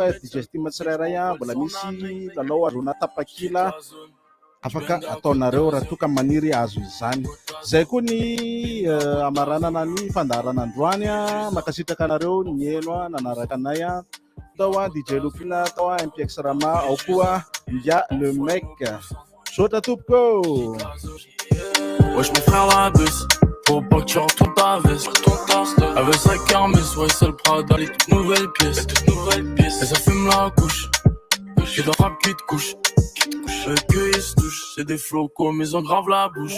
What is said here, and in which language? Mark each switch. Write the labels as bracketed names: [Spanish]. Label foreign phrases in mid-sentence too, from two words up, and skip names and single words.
[Malagasy] RDJ Steam tsirairay mbola misy lalao azona tapakila afaka ataonareo raha toka maniry azo izany. Zay koa ny amaranana ny fandaharana androany makasitraka anareo ny eno nanaraka anay tao DJ Lopina, tao MPX Rama, ao koa Mia le mec. Sota tompoko. [French] Wesh mon frère la baisse, faut pas que tu retournes ta veste. Avec sa kermesse, ouais c'est le Prada, les toutes nouvelles pièces. Et ça fume la couche, tu dois frapper qui te couche. Que ils se touchent, c'est des flocos mais on grave la bouche.